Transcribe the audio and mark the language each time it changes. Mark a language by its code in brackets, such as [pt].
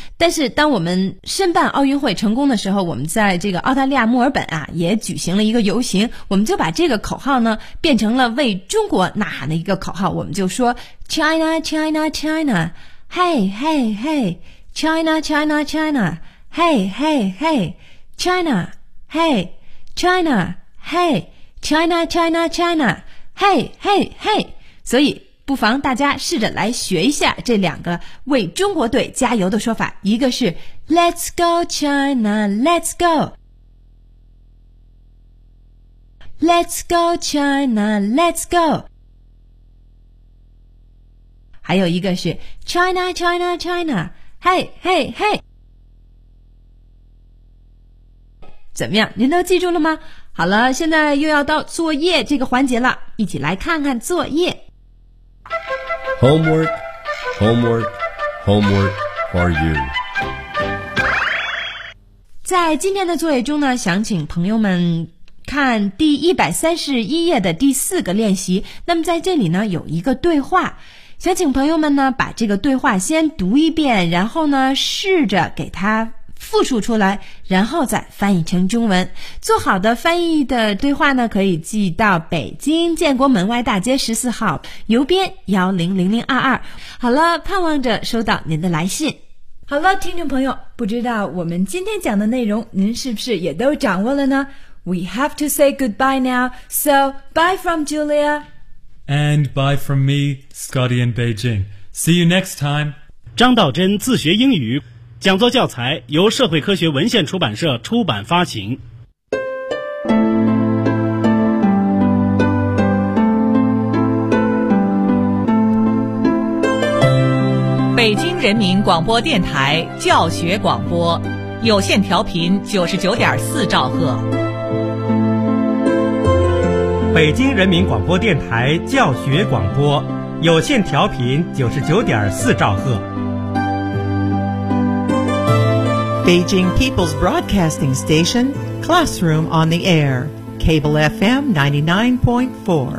[zh] 但是当我们申办奥运会成功的时候，我们在这个澳大利亚墨尔本啊，也举行了一个游行，我们就把这个口号呢变成了为中国呐喊的一个口号，我们就说 [en] China China China， [zh] 嗨嗨嗨 ，China China China， 嗨嗨嗨 ，China， 嗨 ，China， 嗨。 [en] China, China, China, hey, hey, hey. [zh] 所以不妨大家试着来学一下这两个为中国队加油的说法。一个是 [en] Let's go, China, let's go. Let's go, China, let's go. [zh] 还有一个是 [en] China, China, China, hey, hey, hey. [zh] 怎么样，您都记住了吗？好了，现在又要到作业这个环节了，一起来看看作业。 [en] Homework, homework, homework for you. [zh] 在今天的作业中呢，想请朋友们看第131页的第四个练习。那么在这里呢，有一个对话，想请朋友们呢，把这个对话先读一遍，然后呢，试着给它复述出来，然后再翻译成中文。做好的翻译的对话呢，可以寄到北京建国门外大街14号邮编100022。好了，盼望着收到您的来信。好了，听众朋友，不知道我们今天讲的内容您是不是也都掌握了呢？ [en] We have to say goodbye now. So, bye from Julia. And bye from me, Scotty in Beijing. See you next time. [zh] 张道真自学英语讲座教材由社会科学文献出版社出版发行。北京人民广播电台教学广播，有线调频99.4兆赫。北京人民广播电台教学广播，有线调频99.4兆赫。 [en] Beijing People's Broadcasting Station, Classroom on the Air, Cable FM 99.4.